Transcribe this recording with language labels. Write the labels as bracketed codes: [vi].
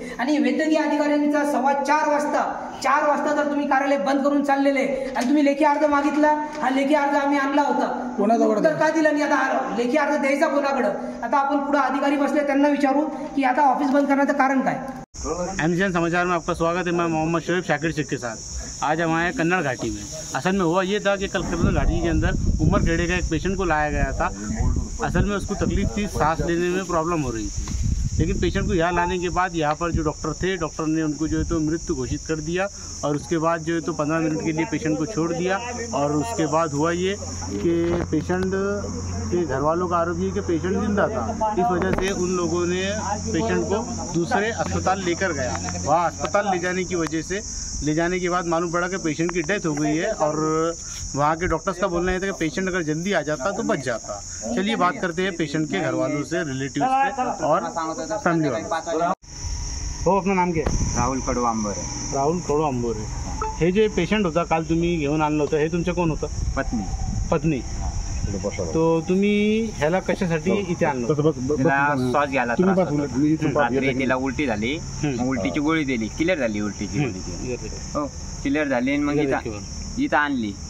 [mr] आणि वैद्यकीय अधिकाऱ्यांचा 4:15 वाजता जर तुम्ही कार्यालय बंद करून चाललेले आणि तुम्ही लेखी अर्ज मागितला, हा लेखी अर्ज आम्ही आणला होता, कोणाजवळ तर का दिला नाही? आता लेखी अर्ज द्यायचा कोणाकडं? आता आपण पुढे अधिकारी बसले त्यांना विचारू की आता ऑफिस बंद करण्याचं कारण काय. [hi] एमजीएन समाचार में आपका स्वागत है। मैं मोहम्मद शोएब शाकिर शेख के साथ आज हम आए कन्नड़ घाटी में। असल में हुआ ये था कि कल कन्नड़ घाटी के अंदर उमरखेड़े का एक पेशेंट को लाया गया था। असल में उसको तकलीफ थी, सांस लेने में प्रॉब्लम हो रही थी। लेकिन पेशेंट को यहाँ लाने के बाद यहाँ पर जो डॉक्टर थे, डॉक्टर ने उनको जो है तो मृत्यु घोषित कर दिया। और उसके बाद जो है तो 15 मिनट के लिए पेशेंट को छोड़ दिया। और उसके बाद हुआ ये कि पेशेंट के घर वालों का आरोप ये कि पेशेंट जिंदा था। इस वजह से उन लोगों ने पेशेंट को दूसरे अस्पताल लेकर गया। वहाँ अस्पताल ले जाने के बाद मालूम पड़ा कि पेशेंट की डेथ हो गई है। और वहाँ के डॉक्टर्स का बोलना है था कि पेशेंट अगर जल्दी आ जाता तो बच जाता। चलिए बात करते हैं पेशेंट के घर वालों से, रिलेटिव्स से और फैमिली वाले। हो, अपना नाम क्या [mr] आहे? राहुल कडू आंबोरे. राहुल कडू आंबोरे. हे जे पेशंट होता काल तुम्ही घेऊन आणलं होतं, हे तुमचं कोण होतं? पत्नी. तो तुम्ही ह्याला कशासाठी इथे आणलं? तिला श्वास घ्यायला रात्री तिला उलटी झाली, उलटीची गोळी दिली, क्लिअर झाली उलटीची गोळी. हो, क्लिअर झाली. मग इथं आणली.